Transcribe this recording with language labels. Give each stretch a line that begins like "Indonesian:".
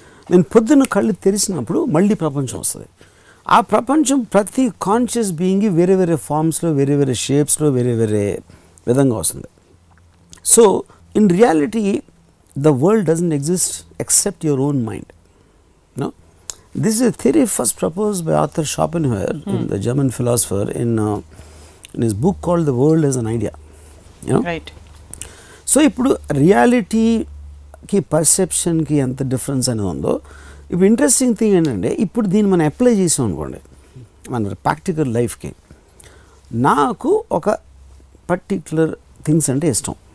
Telugu: నేను పొద్దున్న కళ్ళు తెరిచినప్పుడు మళ్ళీ ప్రపంచం వస్తుంది. ఆ ప్రపంచం ప్రతి కాన్షియస్ బీయింగ్ వేరే వేరే ఫామ్స్లో, వేరే వేరే షేప్స్లో, వేరే వేరే విధంగా వస్తుంది.
English: So in reality the world doesn't exist except your own mind. No, this is a theory first proposed by Arthur Schopenhauer, the German philosopher, in his book called The World as an Idea. You know? Right.
Telugu: So ఇప్పుడు రియాలిటీకి పర్సెప్షన్కి ఎంత difference అనేది ఉందో, ఇప్పుడు interesting thing ఏంటంటే, ఇప్పుడు దీన్ని మనం అప్లై చేసాం అనుకోండి మన ప్రాక్టికల్ లైఫ్కి. నాకు ఒక పర్టిక్యులర్ థింగ్స్ అంటే ఇష్టం.